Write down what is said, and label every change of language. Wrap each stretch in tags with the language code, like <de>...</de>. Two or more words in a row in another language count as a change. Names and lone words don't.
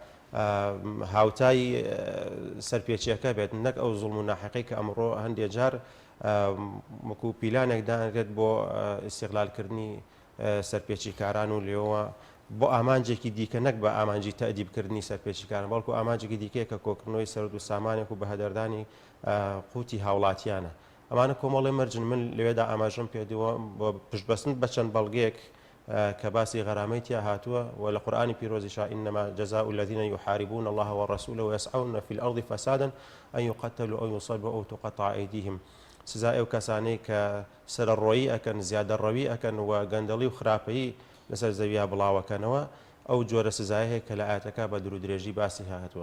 <ckb>هاوتای سەرپێچیەکە بێت نەک ئەو زوڵم و ناحەقی کە ئەمڕۆ هەندێک جار وەکو پیلانێک دانرێت بۆ ئیستیغلالکردنی سەرپێچی کاران و لێەوە بۆ ئامانجێکی دیکە نەک بە ئامانجی تەدیبکردنی سەرپێچی کاران بەڵکو ئامانجێکی دیکەیە کە کۆکردنەوەی سەرد و سامانێک و بەهەدەردانی قوتی هاوڵاتیانە ئەمانە کۆمەڵی مەرجن من لەوێدا ئاماژەم پێدەوە بۆ پشتبەستن بە چەند بەڵگەیەک کە باسی غەرامەی تیا هاتووە و لە قورئانی پیرۆزیشا</ckb> <ar>إنما جزاء الذين يحاربون الله ورسوله ويسعون في الأرض فسادا أن يقتلوا أو يصلبوا أو تقطع أيديهم</ar> <ckb>سزای ئەو کەسانەی کە سەرڕۆیی ئەکەن زیادەڕەوی ئەکەن و گەندەڵی و خراپەیی لەسەر زەویە بڵاوەکەنەوە ئەو جۆرە سزای هەیە کە لە ئاەتەکە بە درودرێژی باسی هاتووە</ckb>